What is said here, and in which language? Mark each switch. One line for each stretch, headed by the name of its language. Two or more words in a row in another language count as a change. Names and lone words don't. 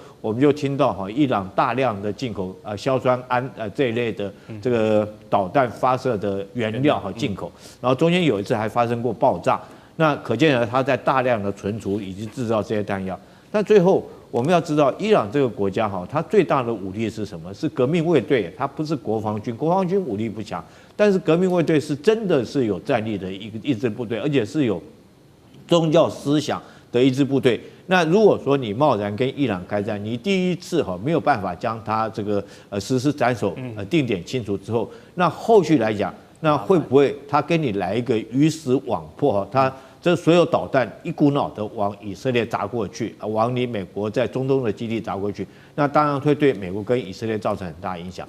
Chinese: 我們就聽到伊朗大量的進口硝酸銨這一類的這個導彈發射的原料進口，然後中間有一次還發生過爆炸，那可見它在大量的存儲以及製造這些彈藥。但最後我們要知道，伊朗這個國家它最大的武力是什麼？是革命衛隊，它不是國防軍，國防軍武力不強，但是革命衛隊是真的是有戰力的一支部隊，而且是有宗教思想的一支部隊。那如果說你貿然跟伊朗開戰，你第一次沒有辦法將它這個實施斬首定點清除之後，那後續來講，那會不會他跟你來一個魚死網破他這所有導彈一股腦的往以色列砸過去，往你美國在中東的基地砸過去，那當然會對美國跟以色列造成很大影響。